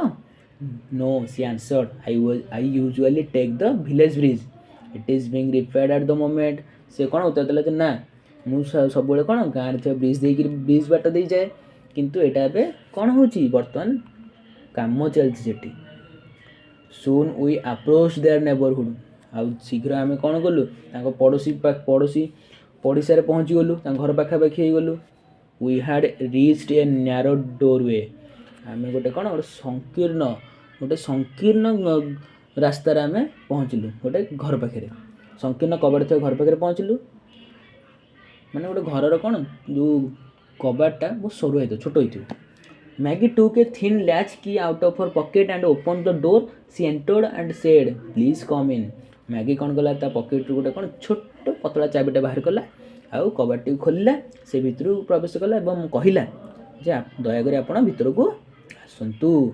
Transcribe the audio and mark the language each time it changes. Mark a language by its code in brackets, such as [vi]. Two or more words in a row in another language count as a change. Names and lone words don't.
[en] no she answered I usually take the village bridge it is being repaired at the moment [or] ସେ କ'ଣ ଉତ୍ତର ଦେଲା ଯେ ନା ମୁଁ ସବୁବେଳେ କ'ଣ ଗାଁରେ ଥିବା ବ୍ରିଜ୍ ବାଟ ଦେଇ ଯାଏ କିନ୍ତୁ ଏଇଟା ଏବେ କ'ଣ ହେଉଛି ବର୍ତ୍ତମାନ କାମ ଚାଲିଛି ସେଠି। [en] soon we approach their neighbourhood [or] ଆଉ ଶୀଘ୍ର ଆମେ କ'ଣ କଲୁ ତାଙ୍କ ପଡ଼ିଶାରେ ପହଞ୍ଚିଗଲୁ ତାଙ୍କ ଘର ପାଖାପାଖି ହେଇଗଲୁ। [en] We had reached a narrow doorway [or] ଆମେ ଗୋଟେ ସଂକୀର୍ଣ୍ଣ ରାସ୍ତାରେ ଆମେ ପହଞ୍ଚିଲୁ ଗୋଟେ ଘର ପାଖରେ ସଂକୀର୍ଣ୍ଣ କବାଟ ଥିବା ଘର ପାଖରେ ପହଞ୍ଚିଲୁ ମାନେ ଗୋଟେ ଘରର କ'ଣ ଯେଉଁ କବାଟଟା ବହୁତ ସରୁ ହେଇଥିବ ଛୋଟ ହେଇଥିବ। [en] Maggie took a thin latch key out of her pocket and open the door she entered and said please come in [or] ମ୍ୟାଗି କ'ଣ କଲା ତା ପକେଟ୍ରୁ ଗୋଟେ କ'ଣ ଛୋଟ ପତଳା ଚାବିଟା ବାହାର କଲା ଆଉ କବାଟଟିକୁ ଖୋଲିଲା ସେ ଭିତରକୁ ପ୍ରବେଶ କଲା ଏବଂ କହିଲା ଯେ ଦୟାକରି ଆପଣ ଭିତରକୁ ଆସନ୍ତୁ।